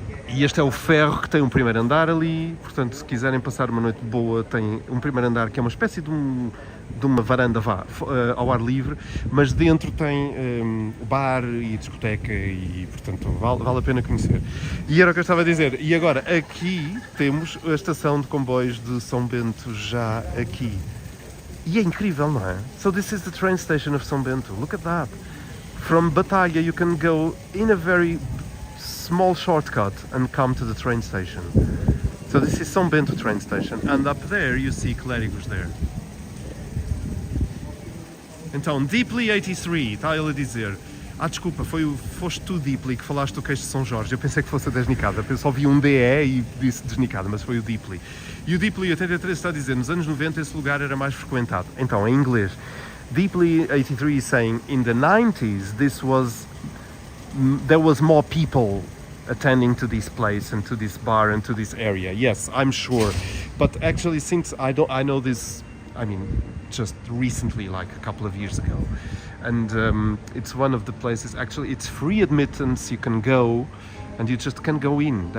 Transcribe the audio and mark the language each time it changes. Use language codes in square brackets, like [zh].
[pt] E este é o Ferro, que tem um primeiro andar ali, portanto, se quiserem passar uma noite boa, tem um primeiro andar que é uma espécie de uma varanda ao ar livre, mas dentro tem bar e discoteca e, portanto, vale a pena conhecer. E era o que eu estava a dizer. E agora, aqui temos a estação de comboios de São Bento já aqui. E é incrível, não é? [en] So this is the train station of São Bento. Look at that. From Batalha you can go in a very small shortcut and come to the train station. So this is São Bento train station, and up there you see Clérigos there. [pt] Então, Deeply 83, está ele a dizer. Desculpa, foste tu, Deeply, que falaste do queijo de São Jorge. Eu pensei que fosse a desnicada, eu só vi um DE e disse desnicada, mas foi o Deeply. E o Deeply 83 está a dizer, nos anos 90 esse lugar era mais frequentado. Então, em inglês, [en] Deeply 83 is saying, in the 90s, there was more people attending to this place and to this bar and to this area. Yes, I'm sure. But actually, since I know this, I mean, just recently, like a couple of years ago, and it's one of the places, actually it's free admittance, you can go and you just can go in.